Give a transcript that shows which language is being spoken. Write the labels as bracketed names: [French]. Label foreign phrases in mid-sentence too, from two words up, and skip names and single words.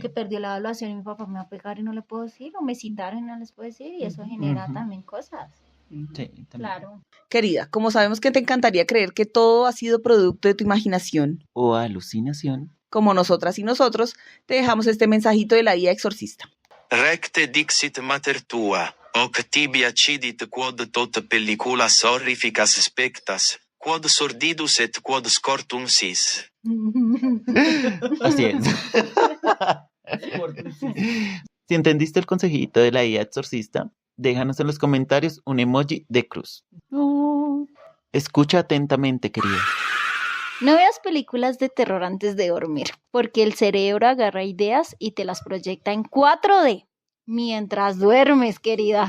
[Spanish] que perdió la evaluación y mi papá me va a pegar y no le puedo decir, o me citaron y no les puedo decir, y eso genera Ujú. también cosas. Sí, también. Claro. Querida, como sabemos que te encantaría creer que todo ha sido producto de tu imaginación, O alucinación. como nosotras y nosotros, te dejamos este mensajito de la guía exorcista. [Latin] Recte dixit mater tua, hoc tibia cidit quod tot pelliculas horrificas spectas, quod sordidus et quod scortum sis. [Spanish] Así es. Si entendiste el consejito de la guía exorcista, déjanos en los comentarios un emoji de cruz. Escucha atentamente, querida. No veas películas de terror antes de dormir, porque el cerebro agarra ideas y te las proyecta en 4D mientras duermes, querida.